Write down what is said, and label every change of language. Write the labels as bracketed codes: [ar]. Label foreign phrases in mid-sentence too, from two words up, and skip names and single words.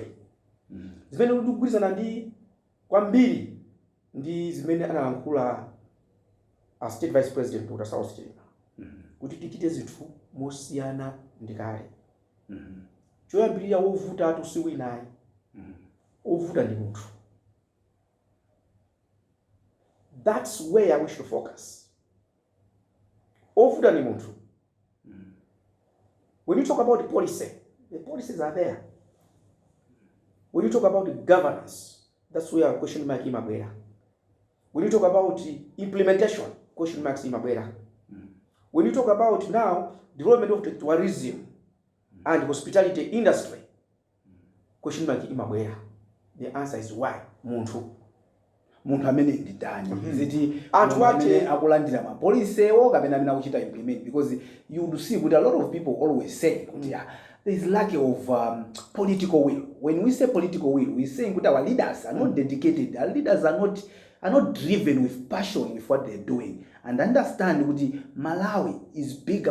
[ny] Zimene tikugwirizana ndi kwambiri ndi zimene analankhula a State Vice President Dr. South Chilima, kuti tichite zinthu mosiyana ndi kale. Choyambirira wovuta atu winayi, wovuta ndi munthu. [en] That's where we should focus. [ny] Wovuta ndi munthu. [en] When you talk about the policy, the policies are there. When you talk about the governance, that's where question mark imabwera. When you talk about implementation, question marks imabwera. When you talk about now development of the tourism and hospitality industry, question mark imabwera. The answer is why? [ny] Munthu amene ndi ndani. Ziti anthu amene akulandira ma policy ewo kapena amene akuchita implement, [en] because you would see that a lot of people always say there is lack of political will. When we say political will, we say that our leaders are not dedicated. Our leaders are not driven with passion with what they're doing, and understand that Malawi is bigger.